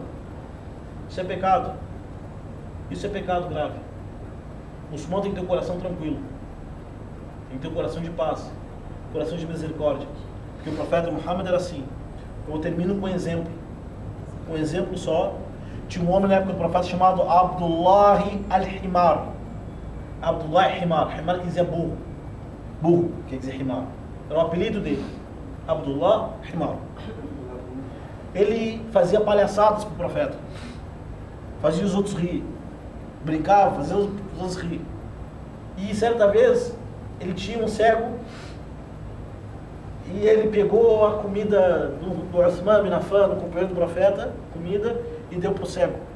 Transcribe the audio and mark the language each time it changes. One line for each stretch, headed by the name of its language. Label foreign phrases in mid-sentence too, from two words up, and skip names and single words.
Portuguese: Isso é pecado. Isso é pecado grave. O muçulmano tem que ter um coração tranquilo. Tem que ter um coração de paz. Um coração de misericórdia. Porque o profeta Muhammad era assim. Eu termino com um exemplo. Um exemplo só. Tinha um homem na época do profeta chamado Abdullah al-Himar. Abdullah al-Himar. Himar quer dizer burro. Burro quer dizer Himar. Era o apelido dele. Abdullah al-Himar. Ele fazia palhaçadas para o profeta. Fazia os outros rir. Brincava, fazia os outros rir. E certa vez, ele tinha um cego. E ele pegou a comida do Uthman bin Affan, do companheiro do profeta, comida, e deu para o cego.